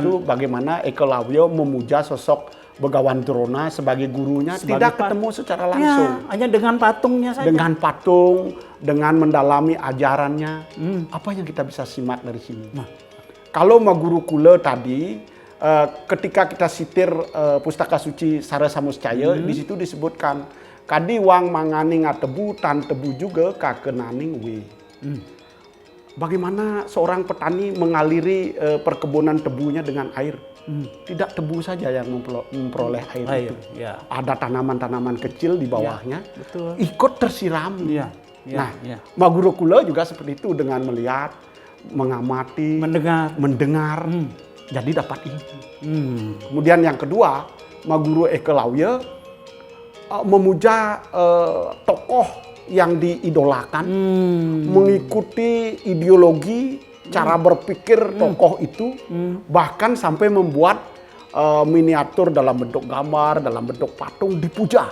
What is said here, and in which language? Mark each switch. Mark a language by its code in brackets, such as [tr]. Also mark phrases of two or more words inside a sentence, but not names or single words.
[id] itu bagaimana Ekelawya memuja sosok Begawan Drona sebagai gurunya, tidak ketemu secara langsung. Ya, hanya dengan patungnya saja. Dengan patung, dengan mendalami ajarannya. Apa yang kita bisa simak dari sini? Kalau Maguru Kula tadi, ketika kita sitir Pustaka Suci Sara Samuscaya, di situ disebutkan, [kaw] kadi wang manganing atebu, tan tebu juga kakenaning we. [id] Bagaimana seorang petani mengaliri perkebunan tebunya dengan air? Tidak tebu saja yang memperoleh air itu. Ya. Ada tanaman-tanaman kecil di bawahnya, betul. ikut tersiram. Iya, iya, Nah, iya. Maguru Kula juga seperti itu, dengan melihat, mengamati, mendengar, jadi dapat ilmu. Kemudian yang kedua, Maguru Ekelawya memuja tokoh yang diidolakan, mengikuti ideologi, cara berpikir tokoh itu, bahkan sampai membuat miniatur dalam bentuk gambar, dalam bentuk patung dipuja.